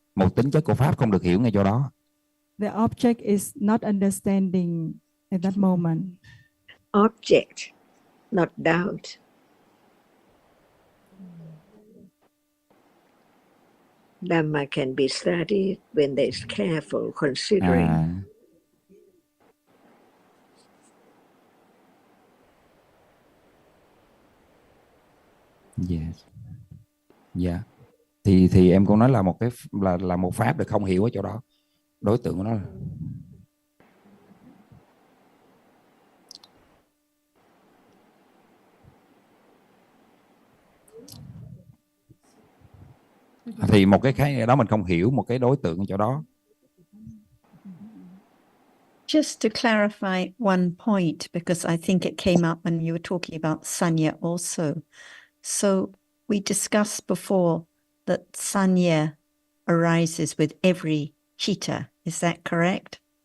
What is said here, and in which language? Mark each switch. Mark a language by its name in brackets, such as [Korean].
[Vietnamese] Một tính chất của pháp không được hiểu ngay chỗ đó. [English] The object is not understanding at that moment. Object, not doubt. Dhamma can be studied when there is careful considering. Yes. Dạ. [Vietnamese] Thì em cũng nói là một cái là một pháp được không hiểu ở chỗ đó. Đối tượng của nó là thì một cái đó mình không hiểu, một cái đối tượng ở chỗ đó. [English] Just to clarify one point, because I think it came up when you were talking about sanya also. So we discussed before that sanya arises with every citta. Is that correct?